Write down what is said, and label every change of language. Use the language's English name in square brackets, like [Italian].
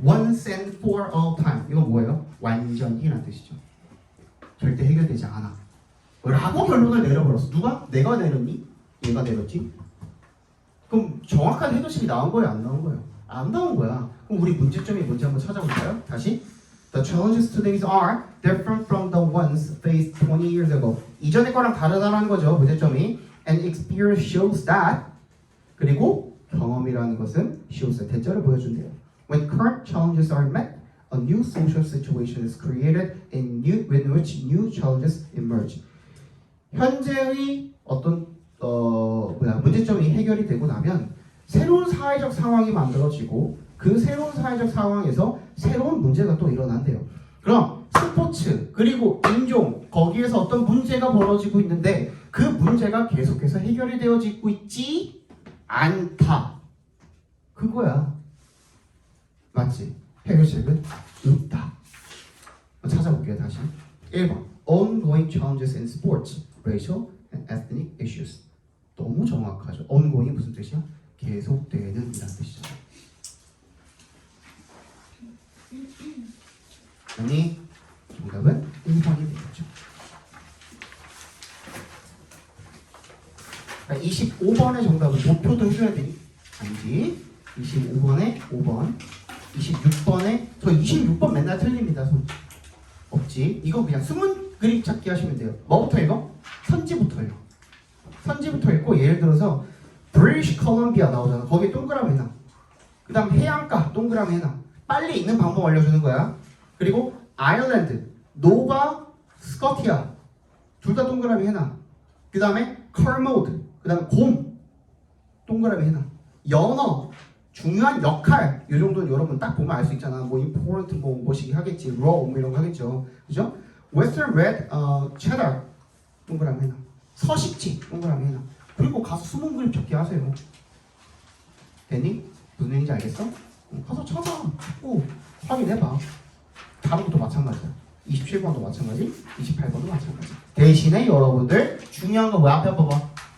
[English] Once and for all time. [Korean] 이건 뭐예요? 완전히란 뜻이죠. 절대 해결되지 않아. 라고 결론을 내려버렸어. 누가? 내가 내렸니? 얘가 내렸지? 그럼 정확한 해결책이 나온 거예요? 안 나온 거예요? 안 나온 거야. 그럼 우리 문제점이 뭔지 한번 찾아볼까요? 다시. [English] The challenges today are different from the ones faced 20 years ago. [Korean] 이전의 거랑 다르다는 거죠. 문제점이. [English] And experience shows that. [Korean] 그리고 경험이라는 것은 shows 대절을 보여준대요. [English] When current challenges are met, a new social situation is created in which new challenges emerge. [Korean] 현재의 어떤 문제점이 해결이 되고 나면 새로운 사회적 상황이 만들어지고 그 새로운 사회적 상황에서 새로운 문제가 또 일어난대요. 그럼 스포츠 그리고 인종 거기에서 어떤 문제가 벌어지고 있는데 그 문제가 계속해서 해결이 되어지고 있지 않다. 그거야. 맞지? 해결책은 없다. 찾아볼게요 다시. [English] 1번 Ongoing challenges in sports, racial and ethnic issues. [Korean] 너무 정확하죠. ongoing 무슨 뜻이야? 계속되는 이란 뜻이죠. 아니 정답은 1번이 되겠죠. 25번의 정답은 목표도 해줘야 되니? 아니지. 25번에 5번 26번에 저 26번 맨날 틀립니다. 손. 없지. 이거 그냥 숨은 그림 찾기 하시면 돼요. 뭐부터 읽어? 선지부터 읽어. 선지부터 읽고 예를 들어서 British Columbia 나오잖아. 거기에 동그라미 해놔. 그 다음 해안가 동그라미 해놔. 빨리 읽는 방법 알려주는 거야. 그리고 아일랜드, 노바 스코티아 둘 다 동그라미 해놔. 그 다음에 컬모드, 그 다음에 곰 동그라미 해놔. 연어 중요한 역할 이 정도는 여러분 딱 보면 알 수 있잖아. 뭐 important 뭐시기 하겠지, raw 뭐 이런 거 하겠죠. 그죠? Western red cheddar 동그라미 해놔. 서식지 동그라미 해놔. 그리고 가서 수문 그림 적기 하세요. 됐니? 무슨 얘기인지 알겠어? 가서 찾고 확인해봐. 다른 것도 마찬가지야. 27번도 마찬가지, 28번도 마찬가지. 대신에 여러분들 중요한 거 뭐야? 앞에 봐봐.